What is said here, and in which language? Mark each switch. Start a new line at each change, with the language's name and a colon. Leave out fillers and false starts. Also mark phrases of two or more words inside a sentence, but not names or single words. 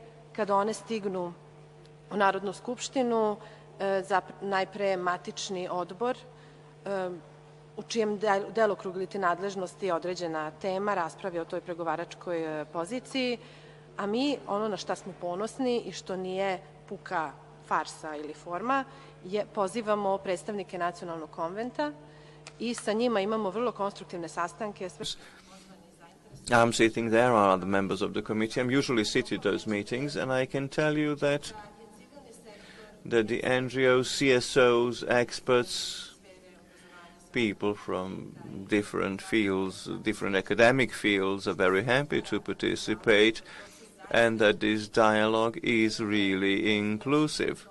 Serbian: Kada one stignu u Narodnu skupštinu, najpre matični odbor u čijem delokrugu ili nadležnosti je određena tema, raspravi o toj pregovaračkoj poziciji, a mi ono na šta smo ponosni i što nije puka farsa ili forma, pozivamo predstavnike Nacionalnog konventa i sa njima imamo vrlo konstruktivne sastanke.
English: I'm sitting there, are other members of the committee. I'm usually seated at those meetings, and I can tell you that the NGOs, CSOs, experts, people from different fields, different academic fields, are very happy to participate, and that this dialogue is really inclusive.